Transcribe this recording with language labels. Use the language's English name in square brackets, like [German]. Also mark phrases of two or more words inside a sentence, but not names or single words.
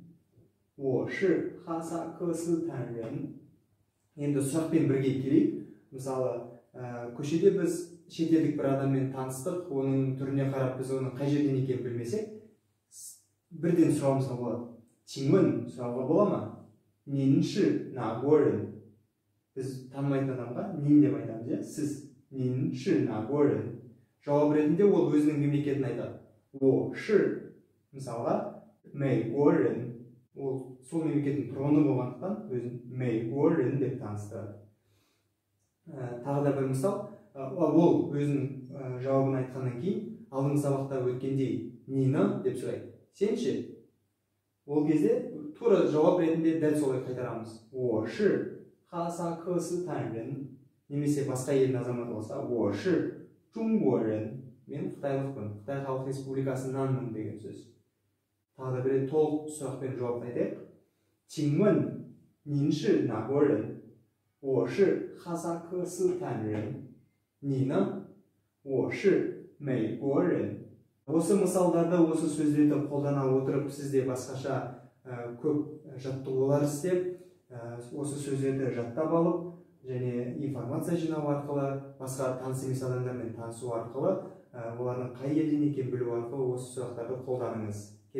[Chinese] 我是。哈萨克斯坦人. [Kazakh] Енді сұрақпен бірге келейік. Мысалы, көшеде біз шетелдік бір адаммен таныстық, оның түріне қарап біз оның қай жерден екенін білмесек, бірден сұрауымызға болады. 请问 сұрауға бола ма? [Chinese] 您是哪国人? [Kazakh] Біз танымайтын адамға нин деп айтамыз, сіз [Chinese] 您是哪国人? [Kazakh] Жауап ретінде ол өзінің мемлекетін айтады. [Chinese] 我是 мысалға 美国人. [Kazakh] Ол сол мемлекеттің тұрғыны болғандықтан өзін 美国人 деп таныстырады. Тағы да бір мысал, ол өзінің жауабын айтқаннан кейін алдыңғы сабақта өткендей нені деп сұрайды. Сен ше? Ол кезде тура жауап ретінде дәл солай қайтарамыз. [Chinese] 我是哈萨克斯坦人. [Kazakh] Немесе басқа елдің азаматы болса, [Chinese] 我是中国人. [Kazakh] Мен қытайлықпын, Қытай Халық Республикасынанмын деген сөз. Тағы да бір толық сұрақпен жауап айтайық. [Chinese] 请问您是哪国人? 我是哈萨克斯坦人. 你呢? 我是美国人. [Kazakh] Осы мысалдарда осы сөздерді қолдана отырып, сізде басқаша көп жаттығулар істеп, осы сөздерді жаттап алып, және информация жинау арқылы, басқа таныс емес адамдармен танысу арқылы, олардың қай елден екенін білу арқылы осы сұрақтарды қолданыңыз.